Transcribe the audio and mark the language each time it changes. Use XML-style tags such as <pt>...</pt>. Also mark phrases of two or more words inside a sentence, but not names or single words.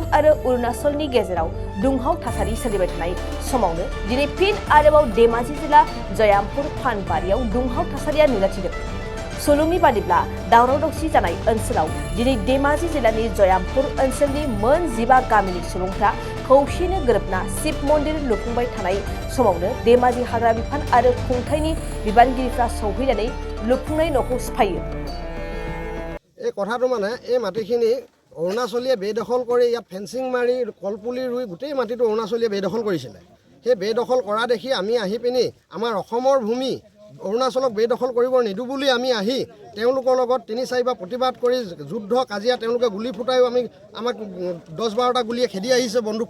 <brx>आरो अरुणाचलनि गेजेराव दुंहाव थासारि सोलिबाय थानाय समावनो दिनै फिन आरोबाव धेमाजि जिल्ला जयामपुर फानबारियाव दुंहाव थासारिया नुजाथिदों सुलुंनि बादिब्ला दावराव दावसि जानाय ओनसोलाव दिनै धेमाजि जिल्लानि जयामपुर ओनसोलनि मोन 15 गामिनि सुबुंफ्रा खौसेनो गोरोबना शिव मन्दिर लुफुंबाय थानाय समावनो धेमाजि हाग्रा बिफान आरो खुंथायनि बिबानगिरिफ्रा सौहैनानै लुफुंनाय न'खौ सिफायो</brx> <as>এই কথাটো মানে এই মাটিখিনি অৰুণাচলীয়ে বেদখল কৰি ইয়াত ফেন্সিং মাৰি কলপুলি ৰুই গোটেই মাটিটো অৰুণাচলীয়ে বেদখল কৰিছিলে সেই বেদখল কৰা দেখি আমি আহি পিনি আমাৰ অসমৰ ভূমি অৰুণাচলক বেদখল কৰিব নিদু বুলি আমি আহি তেওঁলোকৰ লগত 3-4 প্ৰতিবাদ কৰি যুদ্ধ কাজিয়া তেওঁলোকে গুলি ফুটাইও আমাক 10-12টা গুলিয়ে খেদি আহিছে বন্দুক</as>